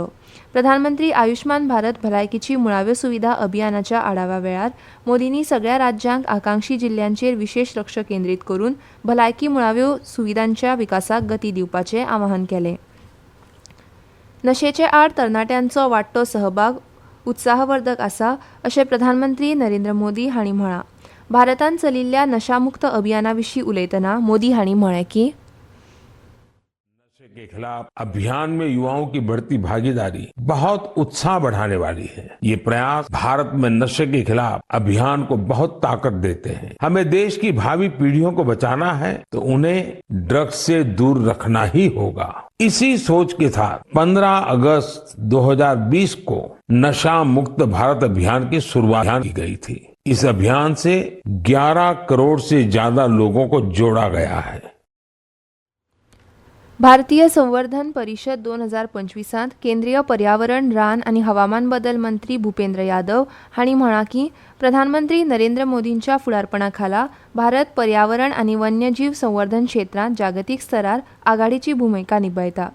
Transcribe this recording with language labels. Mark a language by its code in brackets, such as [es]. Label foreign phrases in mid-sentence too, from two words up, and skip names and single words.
[kok] प्रधानमंत्री आयुष्मान भारत भलायकीची मुळाव्यो सुविधा अभियानाच्या आढाव्या वेळार मोदींनी सगळ्या राज्यांक आकांक्षी जिल्ल्यांचेर विशेष लक्ष केंद्रीत करून भलायकी मुळाव्यो सुविधांच्या विकासाक गती दिवपाचें आवाहन केलें. नशेचे आड तरणाट्यांचो वाडटो सहभाग उत्साहवर्धक आसा अशें प्रधानमंत्री नरेंद्र मोदी हांणी म्हळां. भारतान चलिल्ल्या नशामुक्त अभियाना विशीं उलयतना मोदी हांणी म्हळें की [hi] नशे के खिलाफ अभियान में युवाओं की बढ़ती भागीदारी बहुत उत्साह बढ़ाने वाली है. ये प्रयास भारत में नशे के खिलाफ अभियान को बहुत ताकत देते हैं. हमें देश की भावी पीढ़ियों को बचाना है तो उन्हें ड्रग्स से दूर रखना ही होगा. इसी सोच के साथ 15 अगस्त 2020 को नशा मुक्त भारत अभियान की शुरुआत की गई थी. इस अभियान से 11 करोड़ से ज्यादा लोगों को जोड़ा गया है. [kok] भारतीय संवर्धन परिषद 2025 केंद्रीय पर्यावरण, रान आनी हवामान बदल मंत्री भूपेंद्र यादव हांणी म्हळां की प्रधानमंत्री नरेंद्र मोदींच्या फुडारपणा भारत पर्यावरण आनी वन्यजीव संवर्धन क्षेत्रांत जागतीक स्तरार आघाडीची भूमिका निभयता.